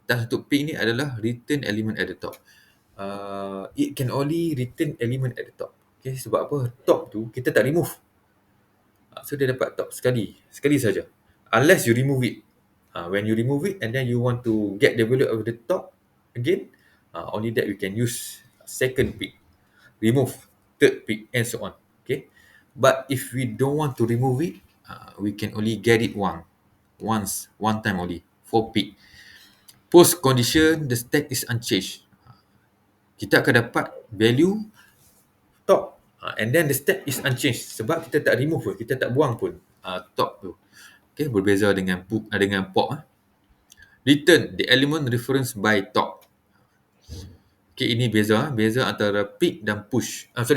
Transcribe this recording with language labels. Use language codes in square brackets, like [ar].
[en] Thus untuk pick ni adalah return element at the top. It can only return element at the top. Okay, [ms] sebab apa? Top tu kita tak remove. So dia dapat top sekali saja. [en] Unless you remove it. When you remove it and then you want to get the value of the top again, only that we can use second pick, remove third pick and so on. Okay, but if we don't want to remove it, we can only get it one time only for pick. Post condition, the stack is unchanged. [ms] Kita akan dapat value top, [en] and then the stack is unchanged [ms] sebab kita tak remove pun, kita tak buang pun top tu. Okay, berbeza dengan pop. [en] Return the element reference by top. [ms] Okay, ini beza antara pick dan push.